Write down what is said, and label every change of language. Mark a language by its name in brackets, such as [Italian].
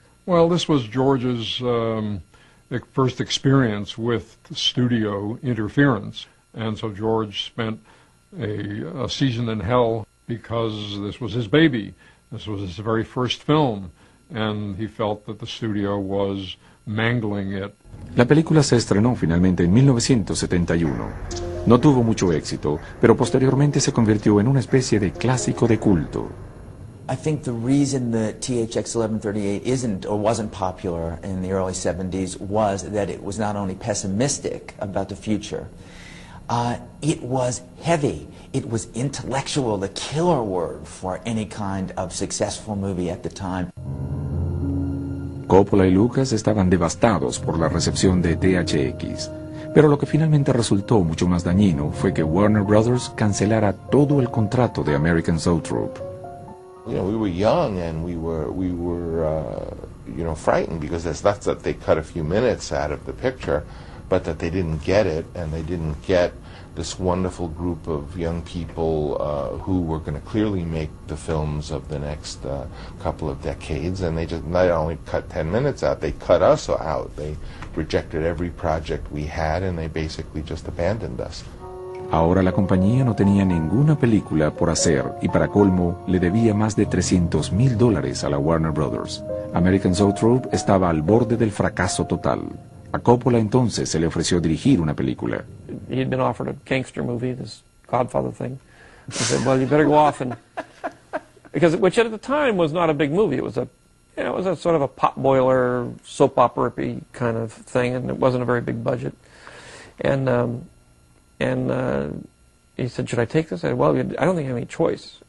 [English] Well, this was George's first experience with studio interference, and so George spent a season in hell because this was his baby, this was his very first film, and he felt that the studio was mangling it. [Spanish] La película se estrenó finalmente en 1971. No tuvo mucho éxito, pero posteriormente se convirtió en una especie de clásico de culto. [English] I think the reason that THX 1138 isn't or wasn't popular in the early 70s was that it was not only pessimistic about the future, it was heavy, it was intellectual, the killer word for any kind of successful movie at the time. [Spanish] Coppola y Lucas estaban devastados por la recepción de THX, pero lo que finalmente resultó mucho más dañino fue que Warner Brothers cancelara todo el contrato de American Zoetrope. [English] You know, we were young and we were frightened because it's not that they cut a few minutes out of the picture, but that they didn't get it and they didn't get this wonderful group of young people who were going to clearly make the films of the next couple of decades, and they just not only cut 10 minutes out, they cut us out. They rejected every project we had and they basically just abandoned us. [Spanish] Ahora la compañía no tenía ninguna película por hacer y para colmo le debía más de $300,000 a la Warner Brothers. American Zoetrope estaba al borde del fracaso total. A Coppola entonces se le ofreció dirigir una película. [English] He had been offered a gangster movie, this Godfather thing. I said, well, you better go off and... Because, which at the time was not a big movie. It was a sort of a potboiler, soap opera-y kind of thing, and it wasn't a very big budget. And he said, should I take this? I said, well, I don't think I have any choice.